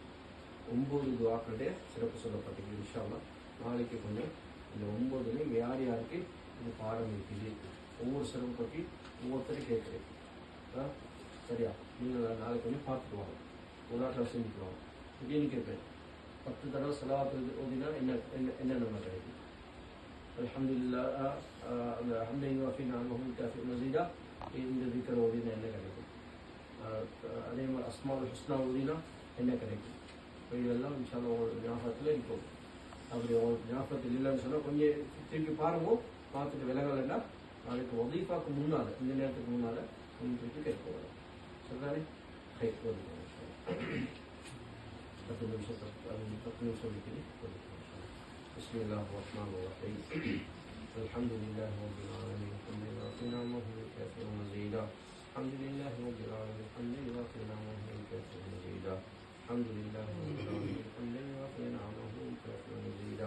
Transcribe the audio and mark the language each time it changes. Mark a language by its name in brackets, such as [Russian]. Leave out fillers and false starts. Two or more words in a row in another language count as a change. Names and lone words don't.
[Tamil] 9 துஆக்களுடைய சிறப்பு சொல்லப்பட்டிருக்குது. [Arabic] إن شاء الله [Tamil] நாளைக்கு கொஞ்சம் இந்த 9லையும் யார் யாருக்கு இந்த பாடம் இருக்குது, ஒவ்வொரு சிறப்பு பற்றி ஒவ்வொருத்தரையும் கேட்குறேன். சரியா? நீங்கள் நாளைக்கு கொஞ்சம் பார்த்துட்டு வாங்க, ஒரு நாட்டில் செஞ்சுக்குவாங்க. இப்படின்னு கேட்பேன், 10 தடவை ஸலவாத் ஓதினா என்ன நம்ம கிடைக்கும்? [Arabic] الحمد لله الحمد لله وفي نعمه كافئ مزيدا [Tamil] அதே மாதிரி [Arabic] الأسماء الحسنى [Tamil] ஊதினா என்ன கிடைக்கும். இப்போ இதெல்லாம் இன்ஷால்லா உங்களுக்கு ஞாபகத்தில் இருக்கும். அப்படி உங்களுக்கு ஞாபகத்தில் இல்லைன்னு சொன்னால் கொஞ்சம் திருப்பி பாருங்க, பார்த்துட்டு விலகலைன்னா நாளைக்கு வதீஃபாக்கு முன்னால், இந்த நேரத்துக்கு முன்னால் கொஞ்சம் திருப்பி கேட்க வரும். சரிதானே? கை போதும். 10 நிமிஷம் இருக்குது. [Arabic] بسم الله الرحمن الرحيم. الحمد لله رب العالمين حمدا يوافي نعمه ويكافئ مزيدا. الحمد لله رب العالمين حمدا يوافي نعمه ويكافئ مزيدا. الحمد لله رب العالمين حمدا يوافي نعمه ويكافئ مزيدا.